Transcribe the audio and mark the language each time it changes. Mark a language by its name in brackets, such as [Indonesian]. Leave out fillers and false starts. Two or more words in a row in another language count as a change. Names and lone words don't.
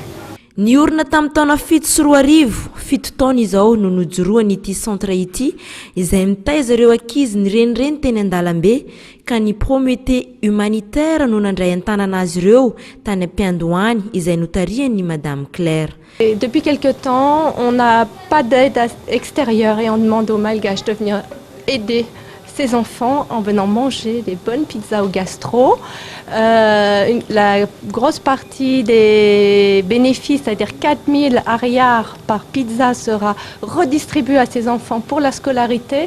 [Malagasy] Niorina tamin'ny taona 7 taona izao no nojoroany ity centre ity, izay mitaiza ireo ankizy ny renireny teny andalambe, ka ny Prométhée humanitaire no nandray an-tanana azy ireo tany am-Piandohany izay notarian'ny Madame Claire. [French] Et depuis quelque temps, on n'a pas d'aide extérieure et on demande aux Malgaches de venir aider ces enfants en venant manger des bonnes pizzas au gastro. La grosse partie des bénéfices, c'est-à-dire 4000 ariars par pizza, sera redistribuée à ces enfants pour la scolarité.